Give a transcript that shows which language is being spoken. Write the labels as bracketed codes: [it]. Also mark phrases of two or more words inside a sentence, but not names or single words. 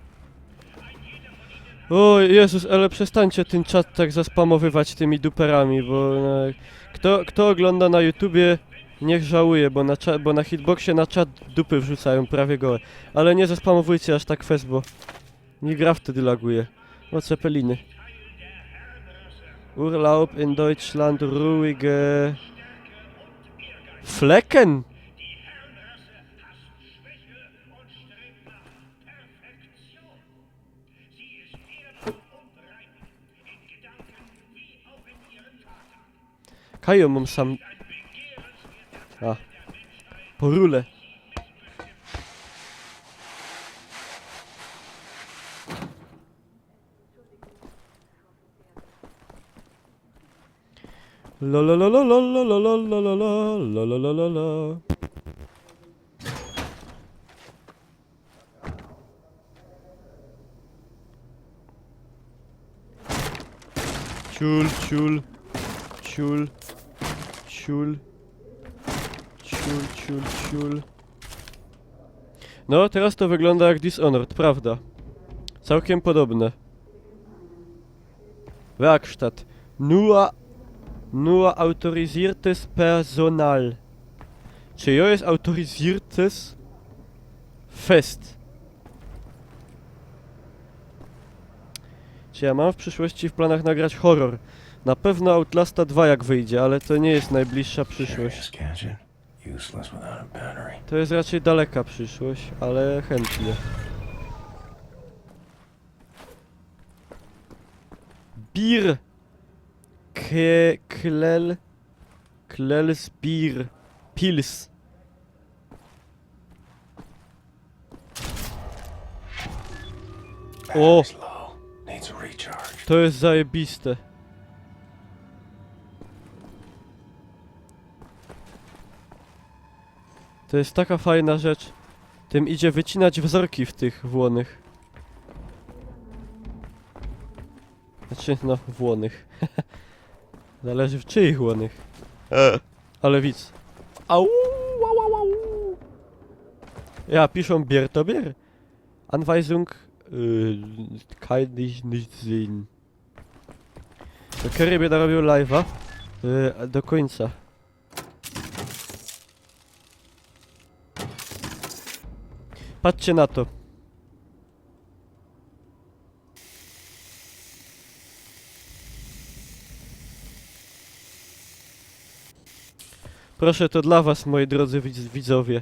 [pl] O Jezus, ale przestańcie ten czat tak zaspamowywać tymi duperami, bo kto ogląda na YouTubie, niech żałuje, bo na hitboxie na czat dupy wrzucają prawie gołe. Ale nie zaspamowujcie aż tak fest, bo mi gra wtedy laguje. O, Cepeliny. [de] Urlaub in Deutschland, ruhige Flecken. [pl] Kajo mam sam... A. Porule. La la la la la la la la la la la la la la la. Ciul, ciul, ciul, ciul, ciul, ciul, ciul. No, teraz to wygląda jak Dishonored, prawda? Całkiem podobne. [de] Werkstatt. Nur autorisiertes Personal. [pl] Czy jo jest autorisiertes? Fest. Czy ja mam w przyszłości w planach nagrać horror? Na pewno Outlasta 2 jak wyjdzie, ale to nie jest najbliższa przyszłość. To jest raczej daleka przyszłość, ale chętnie. [de] Bier. Klels Bier. Pils. [pl] O! To jest zajebiste. To jest taka fajna rzecz. Tym idzie wycinać wzorki w tych włonych. Znaczy, no, włonych. Zależy w czyich włonych. Ale widz. Au, au, au, au. Ja, piszą Bier to Bier. [de] Anweisung kann ich nicht sehen. [pl] To Kerry będę robił live'a do końca. Patrzcie na to. Proszę, to dla was, moi drodzy widzowie.